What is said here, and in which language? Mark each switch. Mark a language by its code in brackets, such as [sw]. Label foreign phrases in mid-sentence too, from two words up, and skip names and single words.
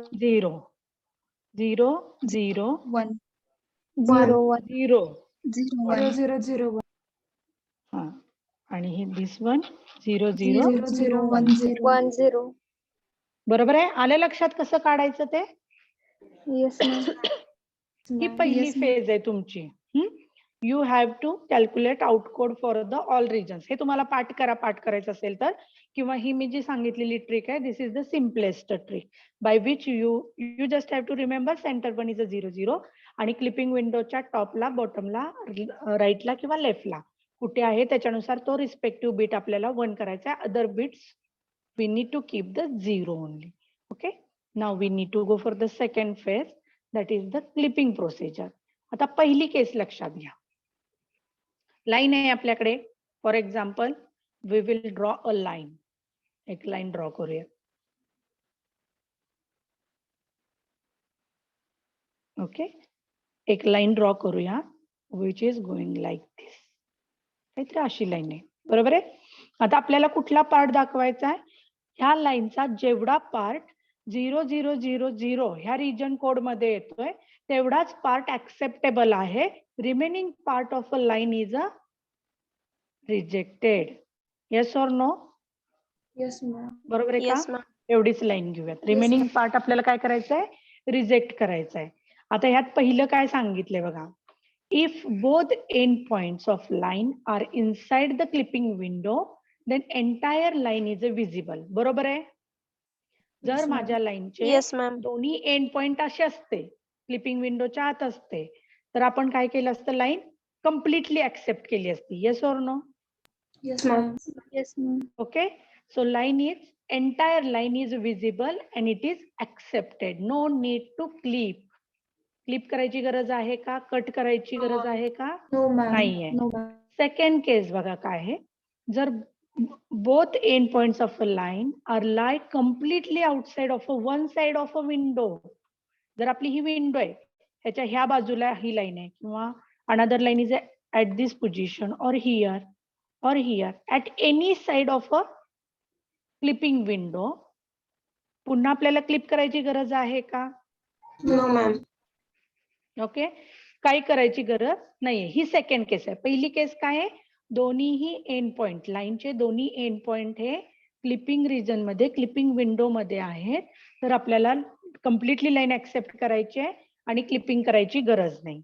[mr] 0 0 0 1 0 0. 0 0 0 0 1 हा, आणि हे [en] this one [mr] 0 0 0 0 1 0 0. बरोबर आहे. आलं लक्षात कसं काढायचं ते? [en] Yes, ma'am. [mr] ही पहिली [en] Yes, ma'am. [mr] फेज आहे तुमची. [en] You have to calculate outcode for the all regions. हे तुम्हाला पाठ करायचं असेल तर, किंवा ही मी जी सांगितलेली ट्रिक आहे, this is the simplest trick by which you just have to remember center one is a 0 0 [mr] आणि क्लिपिंग विंडोच्या टॉपला, बॉटमला, राईटला किंवा लेफ्टला कुठे आहे त्याच्यानुसार तो रिस्पेक्टिव्ह बिट आपल्याला 1 करायचा आहे. [en] Other bits we need to keep the 0 only. Okay, now we need to go for the second phase, that is the clipping procedure. [mr] आता पहिली केस लक्षात घ्या. लाईन आहे आपल्याकडे. [en] For example we will draw a line. [mr] एक [en] line draw [mr] करूया. [en] ओके, [mr] एक [en] line draw [mr] करूया [en] which is going like this. [mr] काहीतरी अशी लाईन आहे, बरोबर आहे. आता आपल्याला कुठला पार्ट दाखवायचा आहे? ह्या लाईनचा जेवढा पार्ट 0 0 0 0 ह्या [en] region code [mr] मध्ये येतोय तेवढाच [en] part acceptable [mr] आहे. [en] Remaining part of a line is a rejected. Yes or no? Yes, ma'am. [mr] बरोबर आहे का? एवढीच लाईन घेऊयात. [en] remaining part [mr] आपल्याला काय करायचं आहे? रिजेक्ट करायचं आहे. आता ह्यात पहिलं काय सांगितलंय बघा. [en] If both end points of line are inside the clipping window then entire line is a visible. [mr] बरोबर आहे. जर [en] Yes, ma'am. [mr] माझ्या लाईनचे दोन्ही [en] end point [mr] असे असते, क्लिपिंग विंडोच्या आत असते, तर आपण काय केलं असतं? लाईन [en] completely accept [mr] केली असती. [en] Yes or no? Yes, ma'am. Yes, ma'am. Okay, so entire line is visible and it is accepted. No need to clip. [mr] क्लिप करायची गरज आहे का? कट करायची गरज आहे का? [en] No, ma'am. [mr] नाहीये. [en] No, ma'am. second case [mr] बघा काय आहे. [en] जर both end points of a line are lie completely outside of one side of a window. [mr] जर आपली ही विंडो आहे, ह्याच्या ह्या बाजूला ही लाईन आहे, [en] किंवा another line is at this position or here or here at any side of a clipping window, [mr] पुन्हा आपल्याला क्लिप करायची गरज आहे का? [en] No, ma'am. [mr] ओके, काही करायची गरज नाहीये. ही [en] second case [mr] आहे. पहिली केस काय आहे? दोन्हीही [en] end point, [mr] लाईनचे दोन्ही [en] end point [mr] हे [en] clipping region [mr] मध्ये, [en] clipping window [mr] मध्ये आहेत, तर आपल्याला [en] completely line accept [mr] करायची आहे आणि क्लिपिंग करायची गरज नाही.